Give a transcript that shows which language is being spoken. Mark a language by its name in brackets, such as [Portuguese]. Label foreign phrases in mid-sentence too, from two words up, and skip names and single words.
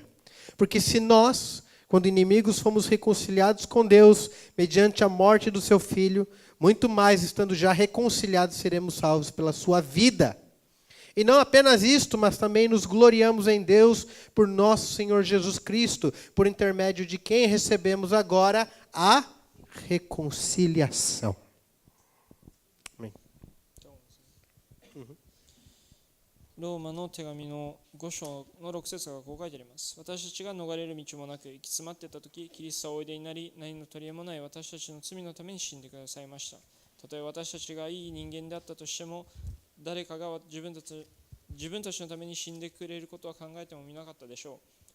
[Portuguese] Porque se nós, quando inimigos, fomos reconciliados com Deus, mediante a morte do seu Filho, muito mais, estando já reconciliados, seremos salvos pela sua vida. E não apenas isto, mas também nos gloriamos em Deus por nosso Senhor Jesus Cristo, por intermédio de quem recebemos agora a reconciliação. Amém. [Japanese] ローマの手紙の5章の6節がこう書いてあります。私たちが逃れる道もなく行き詰まっていたとき、キリストはおいでになり、何の取り柄もない私たちの罪のために死んでくださいました。たとえ私たちがいい人間であったとしても、誰かが自分たちのために死んでくれることは考えてもみなかったでしょう。